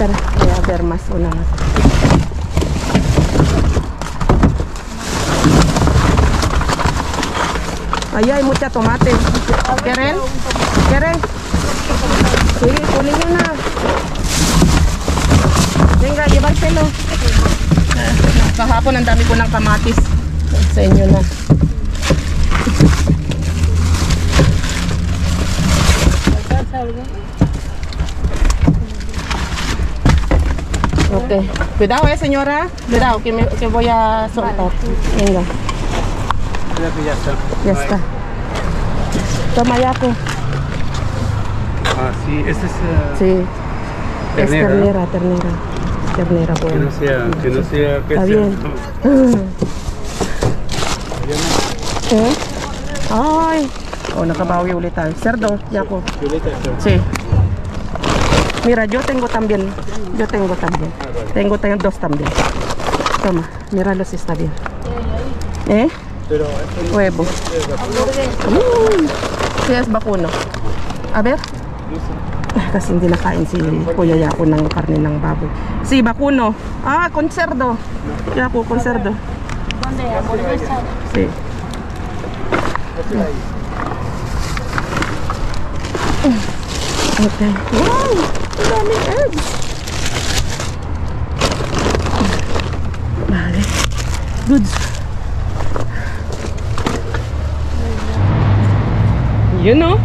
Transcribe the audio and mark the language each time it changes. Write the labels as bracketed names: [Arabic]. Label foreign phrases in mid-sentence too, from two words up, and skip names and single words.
[Spanish] Espera, voy a ver más, una más. Ahí hay mucha tomate. ¿Quieren? ¿Quieren? Sí, ponen una. Venga, llévanselo. [Filipino] Kahapon ang dami ko ng kamatis. Sa inyo na. Okay. [Spanish] Cuidado, señora. Cuidado, que voy a soltar. Venga. Creo que ya está. Ya está. Toma, Yaku. Ah, sí, este es... Sí. Ternera, Es ternera. Ternera, Que bueno. no sea... Que Está sea... bien. ¿Eh? [Filipino] Ay. Oh, nakabawi ulit tayo. [Spanish] Cerdo, Yaku. Violeta, Sí. Mira, yo tengo también. Tengo dos también. Toma, míralo si está bien. ¿Eh? Pero... Huevo. Sí, es vacuno. A ver. [Filipino] Kasi hindi nakain si Kuya Yaku ng karne ng baboy. [Spanish] Si vacuno. Ah, con cerdo. Yaku, con cerdo. ¿Dónde? ¿Hamburguesa? Sí. [English] Okay. Wow! [Filipino] Ang daming eggs. Vale. Goods. Yun no?